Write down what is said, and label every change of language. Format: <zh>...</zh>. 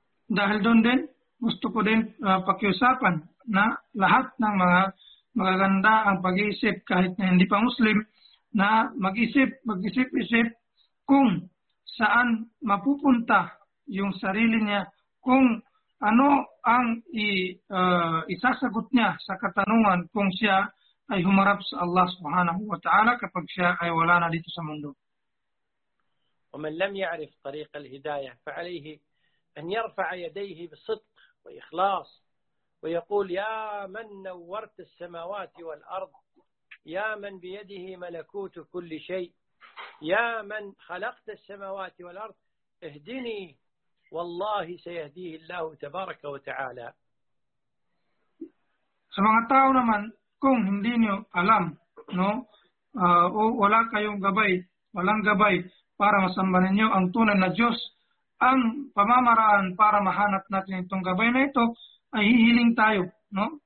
<tl>Dahil doon din, gusto ko din pakiusapan na lahat ng mga magaganda ang pag-iisip kahit na hindi pa Muslim na mag-isip-isip kung saan mapupunta yung sarili niya, kung ano ang isasagot niya sa katanungan kung siya ay humarap sa Allah subhanahu wa ta'ala kapag siya ay wala na dito sa mundo.</tl> <ar>ومن لم يعرف طريق الهداية فعليه أن يرفع يديه بصدق وإخلاص ويقول يا من نورت السماوات والأرض يا من بيده ملكوت كل شيء يا من خلقت السماوات والأرض اهدني والله سيهديه الله تبارك وتعالى. سمعنا</ar> <tl>tao naman kung hindi niyo alam no wala kayong gabay walang gabay para masamba ninyo ang tunay na Diyos, ang pamamaraan para mahanap natin itong gabay na ito ay hihiling tayo, no?</tl>